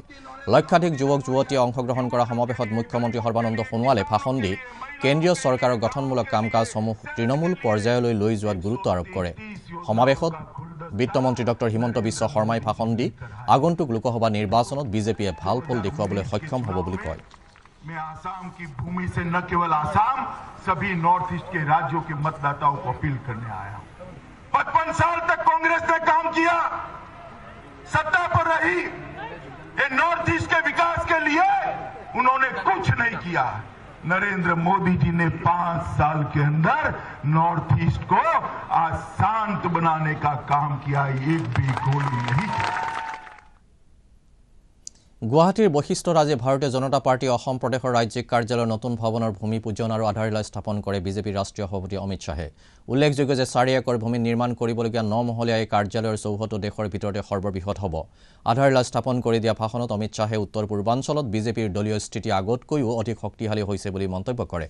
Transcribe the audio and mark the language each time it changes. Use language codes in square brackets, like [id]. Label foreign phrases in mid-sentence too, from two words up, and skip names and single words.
[as] লক্ষাধিক যুৱক যুৱতীয়ে অংশগ্ৰহণ কৰা সমাৱেশত মুখ্যমন্ত্ৰী সৰ্বানন্দ সোণোৱালে ভাষণ দি কেন্দ্ৰীয় চৰকাৰৰ গঠনমূলক কাম কাজসমূহ তৃণমূল পৰ্যায়লৈ লৈ যোৱাত গুৰুত্ব আৰোপ কৰে। সমাৱেশত বিত্তমন্ত্ৰী ডক্টৰ হিমন্ত বিশ্ব শৰ্মাই ভাষণ দি আগন্তুক লোকসভা নিৰ্বাচনত বিজেপিয়ে ভাল ফল দেখুৱাবলৈ সক্ষম হ'ব বুলি কয়। [hi] मैं आसाम की भूमि से न केवल आसाम सभी नॉर्थ ईस्ट के राज्यों के मतदाताओं को अपील करने आया हूं। 55 साल तक कांग्रेस ने काम किया, सत्ता पर रही, ये नॉर्थ ईस्ट के विकास के लिए उन्होंने कुछ नहीं किया। नरेंद्र मोदी जी ने 5 साल के अंदर नॉर्थ ईस्ट को आज शांत बनाने का काम किया, एक भी गोली नहीं चली। [as] গুৱাহাটীৰ বৈশিষ্ট্যত আজি ভাৰতীয় জনতা পাৰ্টি অসম প্ৰদেশৰ ৰাজ্যিক কাৰ্যালয়ৰ নতুন ভৱনৰ ভূমি পূজন আৰু আধাৰশিলা স্থাপন কৰে বিজেপিৰ ৰাষ্ট্ৰীয় সভাপতি অমিত শ্বাহে। উল্লেখযোগ্য যে 4 একৰ ভূমি নিৰ্মাণ কৰিবলগীয়া 9 মহলীয়া এই কাৰ্যালয়ৰ চৌহদটো দেশৰ ভিতৰতে সৰ্ববৃহৎ হ'ব। আধাৰশিলা স্থাপন কৰি দিয়া ভাষণত অমিত শ্বাহে উত্তৰ পূৰ্বাঞ্চলত বিজেপিৰ দলীয় স্থিতি আগতকৈও অধিক শক্তিশালী হৈছে বুলি মন্তব্য কৰে।